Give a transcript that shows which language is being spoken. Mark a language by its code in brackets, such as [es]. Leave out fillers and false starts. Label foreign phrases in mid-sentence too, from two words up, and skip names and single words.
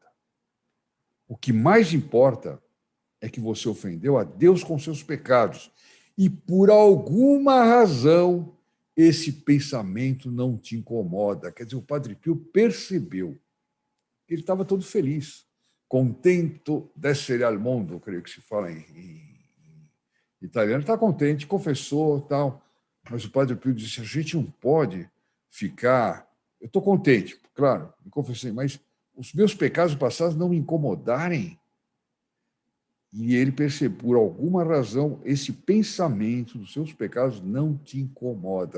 [pt] O que mais importa é que você ofendeu a Deus com seus pecados e, por alguma razão, esse pensamento não te incomoda. Quer dizer, o Padre Pio percebeu que ele estava todo feliz. [it] Contento d'essere al mondo, [pt] creio que se fala em italiano. Está contente, confessou, tal. Mas o Padre Pio disse, a gente não pode ficar... Eu estou contente, claro, me confessei, mas os meus pecados passados não me incomodarem. E ele percebeu, por alguma razão, esse pensamento dos seus pecados não te incomoda.